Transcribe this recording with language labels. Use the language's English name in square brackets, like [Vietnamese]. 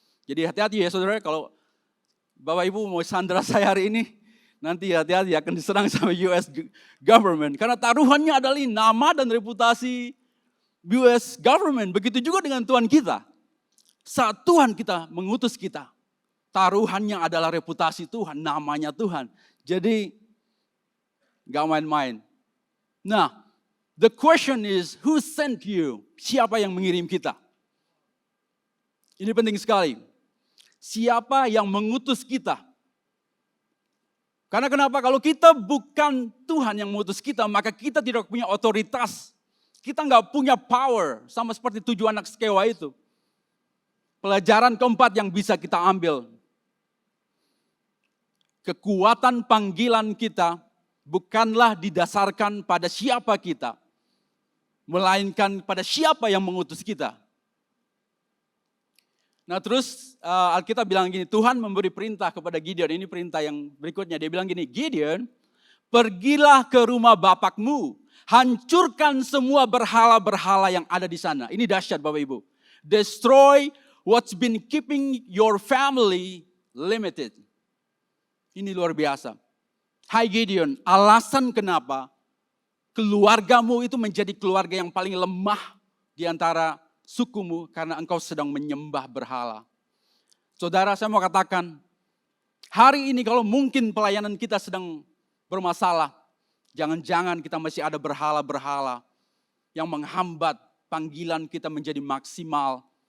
[Indonesian] Jadi hati-hati ya saudara, kalau Bapak Ibu mau sandera saya hari ini, nanti hati-hati akan diserang sama US government. Karena taruhannya adalah nama dan reputasi US government. Begitu juga dengan Tuhan kita. Saat Tuhan kita mengutus kita, taruhannya adalah reputasi Tuhan, namanya Tuhan. Jadi gak main-main. [English] Nah, the question is, who sent you? [Indonesian] Siapa yang mengirim kita? Ini penting sekali. Siapa yang mengutus kita? Karena kenapa? Kalau kita bukan Tuhan yang mengutus kita, maka kita tidak punya otoritas. Kita nggak punya power, sama seperti 7 anak Skewa itu. Pelajaran keempat yang bisa kita ambil. Kekuatan panggilan kita bukanlah didasarkan pada siapa kita, melainkan pada siapa yang mengutus kita. Nah terus Alkitab bilang gini, Tuhan memberi perintah kepada Gideon. Ini perintah yang berikutnya. Dia bilang gini, Gideon, pergilah ke rumah bapakmu. Hancurkan semua berhala-berhala yang ada di sana. Ini dahsyat Bapak Ibu. [English] Destroy what's been keeping your family limited. [Indonesian] Ini luar biasa. Hai Gideon, alasan kenapa keluargamu itu menjadi keluarga yang paling lemah di antara sukumu karena engkau sedang menyembah berhala. Saudara, saya mau katakan, hari ini kalau mungkin pelayanan kita sedang bermasalah, jangan-jangan kita masih ada berhala-berhala yang menghambat panggilan kita menjadi maksimal.